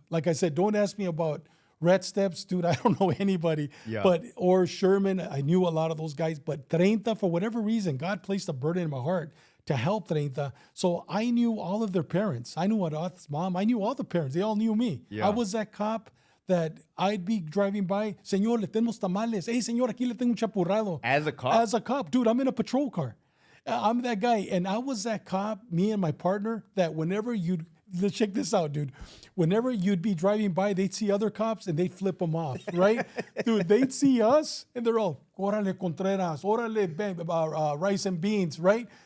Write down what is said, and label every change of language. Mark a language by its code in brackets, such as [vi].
[en] Like I said, don't ask me about Red Steps, dude. I don't know anybody. Yeah. Or Sherman. I knew a lot of those guys. But 30, for whatever reason, God placed a burden in my heart to help 30. So I knew all of their parents. I knew Arath's mom. I knew all the parents. They all knew me. Yeah. I was that cop that I'd be driving by. [es] Señor, le tenemos tamales. Hey, señor, aquí le tengo un chapurrado. [en] As a cop? As a cop. Dude, I'm in a patrol car. I'm that guy. And I was that cop, me and my partner, that whenever let's check this out, dude. Whenever you'd be driving by, they'd see other cops and they'd flip them off, right? Dude, they'd see us and they're all, órale Contreras, órale rice and beans, right?